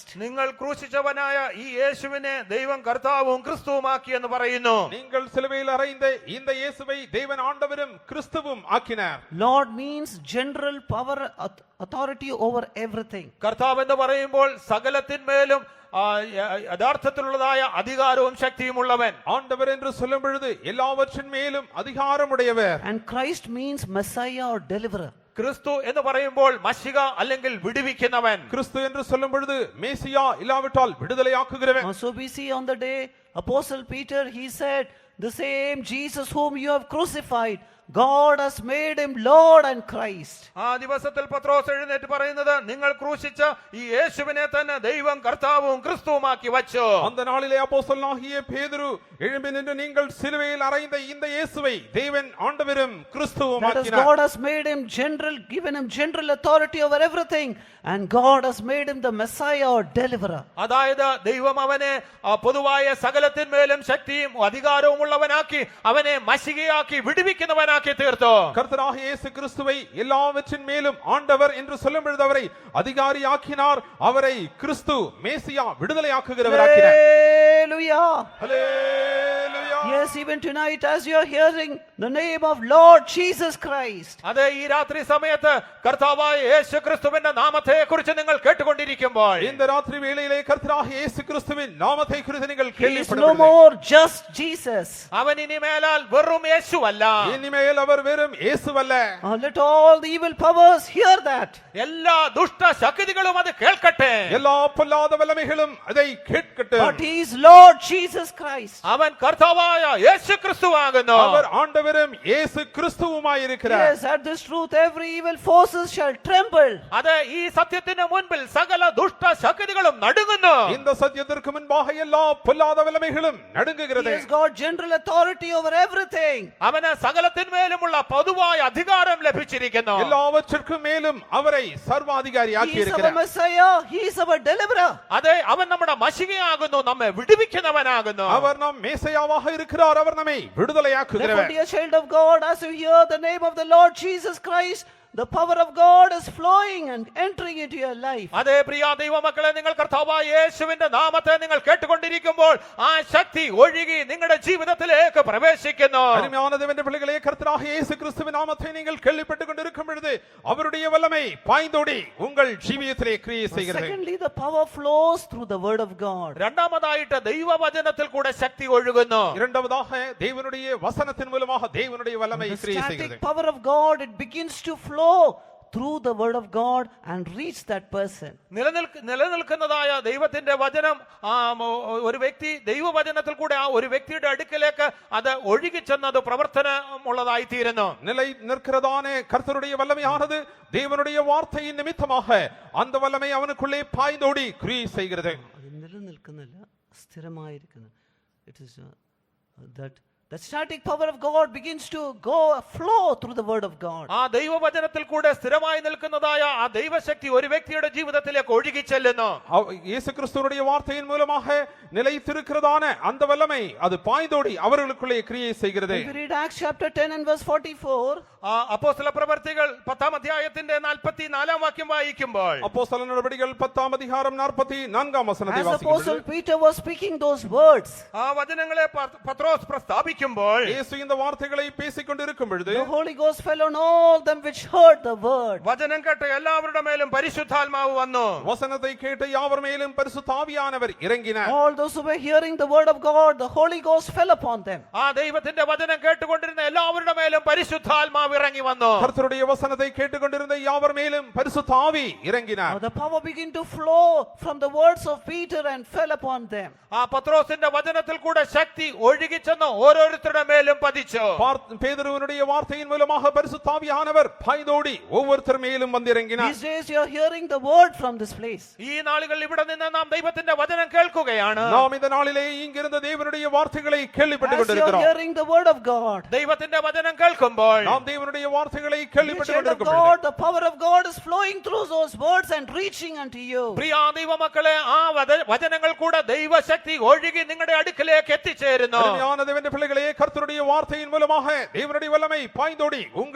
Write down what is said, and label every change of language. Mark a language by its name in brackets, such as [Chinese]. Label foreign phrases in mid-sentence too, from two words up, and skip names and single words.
[Malayalam] നിങ്ങൾ ക്രൂശിച്ചവനായ ഈ യേശുവിനെ ദൈവം കർത്താവും ക്രിസ്തുവുമാക്കി എന്ന് പറയുന്നു. [Tamil] நீங்கள் சிலுவையில் அறைந்த இந்த இயேசுவை தேவன் ஆண்டவரும் கிறிஸ்துவும் ஆக்கினார். [English] Lord means general power, authority over everything. [Malayalam] കർത്താവ് എന്ന് പറയുമ്പോൾ സകലത്തിന്മേലും യഥാർത്ഥത്തിലുള്ളതായ അധികാരവും ശക്തിയും ഉള്ളവൻ. [Tamil] ஆண்டவர் என்று சொல்லும் பொழுது எல்லாவற்றின் மேலும் அதிகாரம் உடையவர். [English] And Christ means Messiah or deliverer. [Malayalam] ക്രിസ്തു എന്ന് പറയുമ്പോൾ മശിക അല്ലെങ്കിൽ വിടുവിക്കുന്നവൻ. [Tamil] கிறிஸ்து என்று சொல்லும் பொழுது மேசியா இல்லாவிட்டால் விடுதலையாக்குகிறவன். [English] So we see on the day Apostle Peter, he said, the same Jesus whom you have crucified, God has made him Lord and Christ. [Malayalam] ആ ദിവസത്തിൽ പത്രോസ് എഴുന്നേറ്റ് പറയുന്നത്, നിങ്ങൾ ക്രൂശിച്ച ഈ യേശുവിനെ തന്നെ ദൈവം കർത്താവും ക്രിസ്തുവുമാക്കി വച്ചു. [Tamil] அந்த நாளிலே அப்போஸ்தலனாகிய பேதுரு எழும்பி நின்று, நீங்கள் சிலுவையில் அறைந்த இந்த இயேசுவை தேவன் ஆண்டவரும் கிறிஸ்துவும் [English] That is, [Tamil] ஆக்கினார். [English] God has made him general, given him general authority over everything, and God has made him the Messiah or deliverer. [Malayalam] അതായത് ദൈവം അവനെ പൊതുവായ സകലത്തിന്മേലും ശക്തിയും അധികാരവും ഉള്ളവനാക്കി അവനെ മശികയാക്കി വിടുവിക്കുന്നവനാക്കി തീർത്തു. [Tamil] கர்த்தராகிய இயேசு கிறிஸ்துவை எல்லாவற்றின் மேலும் ஆண்டவர் என்று சொல்லும் பொழுது அவரை அதிகாரியாக்கினார். அவரை கிறிஸ்து மேசியா விடுதலையாக்குகிறவராக்கினார். [English] Hallelujah. [Tamil] ஹல்லேலூயா. [English] Yes, even tonight as you are hearing the name of Lord Jesus Christ, [Malayalam] അതെ, ഈ രാത്രി സമയത്ത് കർത്താവായ യേശു ക്രിസ്തുവിന്റെ നാമത്തെ കുറിച്ച് നിങ്ങൾ കേട്ടുകൊണ്ടിരിക്കുമ്പോൾ, [Tamil] இந்த ராத்திரி வேளையிலே கர்த்தராகிய இயேசு கிறிஸ்துவின் நாமத்தை குறித்து நீங்கள் [English] he is no [Tamil] கேள்விப்படவில்லை. [English] more just Jesus. [Malayalam] അവൻ ഇനി മേലാൽ വെറും യേശുവല്ല. [Tamil] இனிமேல் அவர் வெறும் இயேசுவல்ல. [English] Let all the evil powers hear that. [Malayalam] എല്ലാ ദുഷ്ട ശക്തികളും അത് കേൾക്കട്ടെ. [Tamil] எல்லா பொல்லாத வல்லமைகளும் அதை கேட்கட்டும். [English] But he is Lord Jesus Christ. [Malayalam] അവൻ കർത്താവായ യേശു ക്രിസ്തുവാകുന്നു. [Tamil] அவர் ஆண்டவரும் இயேசு கிறிஸ்துவுமாயிருக்கிறார். [English] Yes, at this truth every evil forces shall tremble. [Malayalam] അതെ, ഈ സത്യത്തിന് മുൻപിൽ സകല ദുഷ്ട ശക്തികളും നടുങ്ങുന്നു. [Tamil] இந்த சத்தியத்திற்கு முன்பாக எல்லா பொல்லாத வல்லமைகளும் [English] He [Tamil] நடுங்குகிறது. [English] has got general authority over everything. [Malayalam] അവന് സകലത്തിന്മേലുമുള്ള പൊതുവായ അധികാരം ലഭിച്ചിരിക്കുന്നു. [Tamil] எல்லாவற்றிற்கும் மேலும் அவரை சர்வாதிகாரியாக்கி [English] He is our [Tamil] இருக்கிறார். [English] Messiah. He is our deliverer. [Malayalam] അതെ, അവൻ നമ്മുടെ മശികയാകുന്നു, നമ്മെ വിടുവിക്കുന്നവനാകുന്നു. [Tamil] அவர் நம் மேசையாவாக இருக்கிறார். அவர் நம்மை [English] Therefore, [Tamil] விடுதலையாக்குகிறவர். [English] dear child of God, as you hear the name of the Lord Jesus Christ, the power of God is flowing and entering into your life. [Malayalam] അതെ, പ്രിയ ദൈവമക്കളെ, നിങ്ങൾ കർത്താവായ യേശുവിന്റെ നാമത്തെ നിങ്ങൾ കേട്ടുകൊണ്ടിരിക്കുമ്പോൾ ആ ശക്തി ഒഴുകി നിങ്ങളുടെ ജീവിതത്തിലേക്ക് പ്രവേശിക്കുന്നു. [Tamil] அருமையான தேவனுடைய பிள்ளைகளே, கர்த்தராகிய இயேசு கிறிஸ்துவின் நாமத்தை நீங்கள் கேள்விப்பட்டுக் கொண்டிருக்கும் பொழுது அவருடைய வல்லமை பாய்ந்தோடி உங்கள் ஜீவியத்திலே கிரியை செய்கிறது. [English] Secondly, the power flows through the word of God. [Malayalam] രണ്ടാമതായിട്ട് ദൈവവചനത്തിൽ കൂടെ ശക്തി ഒഴുകുന്നു. [Tamil] இரண்டாவதாக தேவனுடைய வசனத்தின் மூலமாக தேவனுடைய வல்லமை [English] The [Tamil] கிரியை [English] static [Tamil] செய்கிறது. [English] power of God, it begins to flow through the word of God and reach that person. [Malayalam] നിലനിൽക്കുന്നതായ ദൈവത്തിന്റെ വചനം ഒരു വ്യക്തി ദൈവവചനത്തിൽ കൂടെ ആ ഒരു വ്യക്തിയുടെ അടുക്കലേക്ക് അത് ഒഴുകിച്ചെന്നത് പ്രവർത്തനമുള്ളതായി തീരുന്നു. [Tamil] நிலை நிற்கிறதான கர்த்தருடைய வல்லமையானது தேவனுடைய வார்த்தையின் நிமித்தமாக அந்த வல்லமை அவனுக்குள்ளே பாய்ந்தோடி கிரியை செய்கிறது. [Malayalam] അത് നിലനിൽക്കുന്നില്ല, സ്ഥിരമായിരിക്കുന്നു. [English] It is that the static power of God begins to flow through the word of God. [Malayalam] ആ ദൈവവചനത്തിൽ കൂടെ സ്ഥിരമായി നിൽക്കുന്നതായ ആ ദൈവശക്തി ഒരു വ്യക്തിയുടെ ജീവിതത്തിലേക്ക് ഒഴുകി ചെല്ലുന്നു. [Tamil] இயேசு கிறிஸ்துவினுடைய வார்த்தையின் மூலமாக நிலைத்திருக்கிறதான அந்த வல்லமை அது பாய்ந்தோடி அவர்களுக்குள்ளே கிரியை செய்கிறது. [English] If you read Acts chapter 10 and verse 44, [Malayalam] അപ്പോസ്തല പ്രവർത്തികൾ 10-ാം അധ്യായത്തിന്റെ 44-ാം വാക്യം വായിക്കുമ്പോൾ [Tamil] அப்போஸ்தல நடபடிகள் 10-ாம் அதிகாரம் 44-ாம் வசனத்தை [English] as Apostle [Tamil] வாசிக்கிறோம். [English] Peter was speaking those words, [Malayalam] ആ വചനങ്ങളെ പത്രോസ് പ്രസ്താവിക്കുമ്പോൾ [Tamil] இயேசு இந்த வார்த்தைகளை பேசிக் கொண்டிருக்கும் பொழுது [English] the Holy Ghost fell on all them which heard the word. [Malayalam] വചനം കേട്ട എല്ലാവരുടെ മേലും പരിശുദ്ധാത്മാവ് വന്നു. [Tamil] வசனத்தை கேட்ட யாவர் மேலும் பரிசுத்த ஆவியானவர் இறங்கினார். [English] All those who were hearing the word of God, the Holy Ghost fell upon them. [Malayalam] ആ ദൈവത്തിന്റെ വചനം കേട്ടുകൊണ്ടിരുന്ന എല്ലാവരുടെ മേലും പരിശുദ്ധാത്മാവ് ഇറങ്ങി വന്നു. [Tamil] கர்த்தருடைய வசனத்தை கேட்டுக்கொண்டிருந்த யாவர் மேலும் பரிசுத்த ஆவி இறங்கினார். [English] The power began to flow from the words of Peter and fell upon them. [Malayalam] ആ പത്രോസിന്റെ വചനത്തിൽ കൂടെ ശക്തി ഒഴുകിച്ചെന്ന് ഓരോരുത്തരുടെ മേലും പതിച്ചു. [Tamil] பேதுருவினுடைய வார்த்தையின் மூலமாக பரிசுத்த ஆவியானவர் பாய்ந்தோடி ஒவ்வொருத்தர் மேலும் வந்திறங்கினார். [English] These days you are hearing the word from this place. [Malayalam] ഈ നാളുകളിൽ ഇവിടെ നിന്ന് നാം ദൈവത്തിന്റെ വചനം കേൾക്കുകയാണ്. [Tamil] நாம் இந்த நாளிலே இங்கிருந்த தேவனுடைய வார்த்தைகளை கேள்விப்பட்டுக் [English] As you are [Tamil] கொண்டிருக்கிறோம். [English] hearing the word of God, [Malayalam] ദൈവത്തിന്റെ വചനം കേൾക്കുമ്പോൾ [Tamil] நாம் தேவனுடைய வார்த்தைகளை [English] dear [Tamil] கேள்விப்பட்டுக் [English] child of [Tamil] கொண்டிருக்கிறோம். [English] God, the power of God is flowing through those words and reaching unto you. [Malayalam] പ്രിയ ദൈവമക്കളെ, ആ വചനങ്ങൾ കൂടെ ദൈവശക്തി ഒഴുകി നിങ്ങളുടെ അടുക്കലേക്ക് എത്തിച്ചേരുന്നു. [Tamil] அருமையான தேவனுடைய பிள்ளைகளே, கர்த்தருடைய வார்த்தையின் மூலமாக தேவனுடைய வல்லமை பாய்ந்தோடி உங்கள்